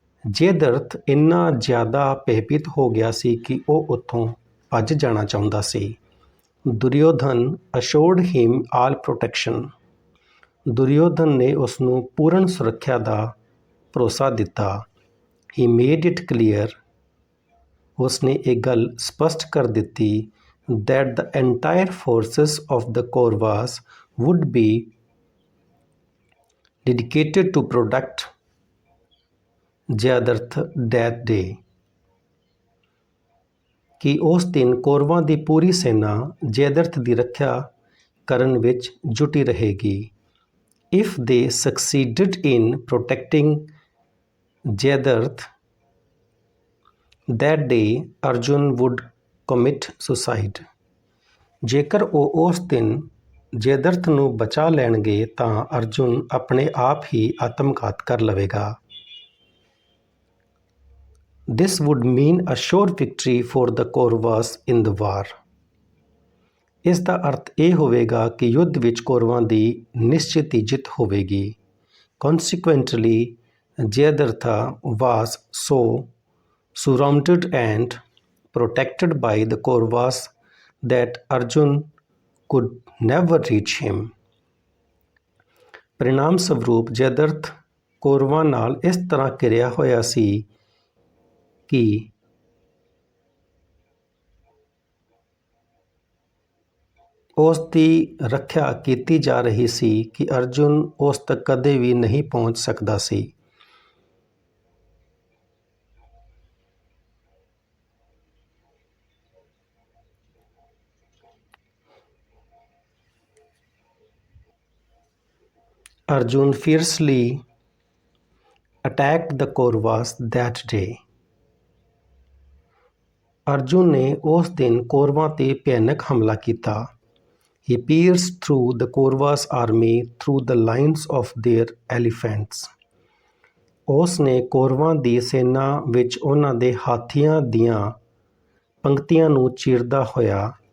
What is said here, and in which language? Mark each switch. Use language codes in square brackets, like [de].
[pa] ਜੈਦਰਥ ਇੰਨਾ ਜ਼ਿਆਦਾ ਭੈਭੀਤ ਹੋ ਗਿਆ ਸੀ ਕਿ ਉਹ ਉੱਥੋਂ ਭੱਜ ਜਾਣਾ ਚਾਹੁੰਦਾ ਸੀ। [en] Duryodhan assured him all protection. [pa] Duryodhan ਨੇ ਉਸਨੂੰ ਪੂਰਨ ਸੁਰੱਖਿਆ ਦਾ ਭਰੋਸਾ ਦਿੱਤਾ। [en] He made it clear. [pa] ਉਸਨੇ ਇਹ ਗੱਲ ਸਪਸ਼ਟ ਕਰ ਦਿੱਤੀ [en] that the entire forces of the Kauravas would be dedicated to protect Jayadratha that day. [pa] ਕਿ ਉਸ ਦਿਨ ਕੌਰਵਾਂ ਦੀ ਪੂਰੀ ਸੈਨਾ ਜੈਦਰਥ ਦੀ ਰੱਖਿਆ ਕਰਨ ਵਿੱਚ ਜੁਟੀ ਰਹੇਗੀ। [en] If they succeeded in protecting Jayadratha that day, Arjun would commit suicide. [pa] ਜੇਕਰ ਉਹ ਉਸ ਦਿਨ ਜੈਦਰਥ ਨੂੰ ਬਚਾ ਲੈਣਗੇ ਤਾਂ ਅਰਜੁਨ ਆਪਣੇ ਆਪ ਹੀ ਆਤਮਘਾਤ ਕਰ ਲਵੇਗਾ। [en] This would mean a sure victory for the Kauravas in the war. [pa] ਇਸ ਦਾ ਅਰਥ ਇਹ ਹੋਵੇਗਾ ਕਿ ਯੁੱਧ ਵਿੱਚ ਕੌਰਵਾਂ ਦੀ ਨਿਸ਼ਚਿਤ ਜਿੱਤ ਹੋਵੇਗੀ। [en] Consequently, Jayadratha was so surrounded and protected by the Kauravas that Arjun could never reach him. [pa] परिणाम स्वरूप जयद्रथ कौरवां नाल इस तरह घिरिया होया सी कि ਉਸ ਦੀ ਰੱਖਿਆ ਕੀਤੀ ਜਾ ਰਹੀ ਸੀ ਕਿ ਅਰਜੁਨ ਉਸ ਤੱਕ ਕਦੇ ਵੀ ਨਹੀਂ ਪਹੁੰਚ ਸਕਦਾ ਸੀ। [en] Arjun fiercely attacked the Kauravas that day. [pa] Arjun ਨੇ ਉਸ ਦਿਨ ਕੌਰਵਾਂ ਤੇ ਭਿਆਨਕ ਹਮਲਾ ਕੀਤਾ। [en] He pierced through the Kauravas' army through the lines of their elephants. [pa] ਉਸ ਨੇ ਕੌਰਵਾਂ ਦੀ ਸੈਨਾ ਵਿੱਚ ਉਹਨਾਂ ਦੇ ਹਾਥੀਆਂ ਦੀਆਂ ਪੰਕਤੀਆਂ ਨੂੰ ਚੀਰਦਾ ਹੋਇਆ